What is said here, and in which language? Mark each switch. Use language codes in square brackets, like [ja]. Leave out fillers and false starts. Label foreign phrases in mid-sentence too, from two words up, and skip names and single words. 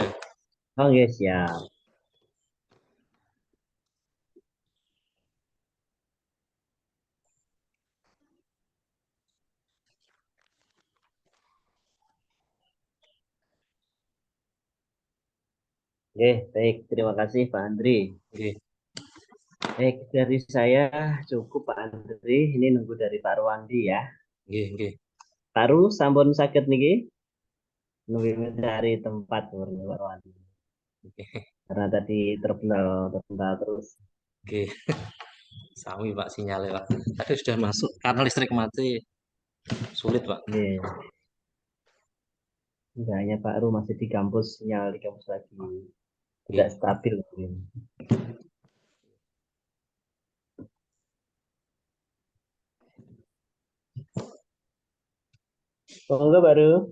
[id] Oke, siap. Oke, baik. Terima kasih Pak Andri. Nggih. Baik, dari saya cukup Pak Andri. Ini nunggu dari Pak Rwandi ya. [jv] Nggih, nggih. Pak Ru, sampun sakit niki? [id] Nunggu mencari tempat Pak Rwandi. Karena tadi terbental terus. [jv] Nggih. Sami Pak sinyalnya Pak. [id] Tadi sudah masuk karena listrik mati. Sulit Pak. Iya. Enggak, hanya Pak Ru masih di kampus, sinyal di kampus lagi tidak Nggih. stabil. Monggo baru.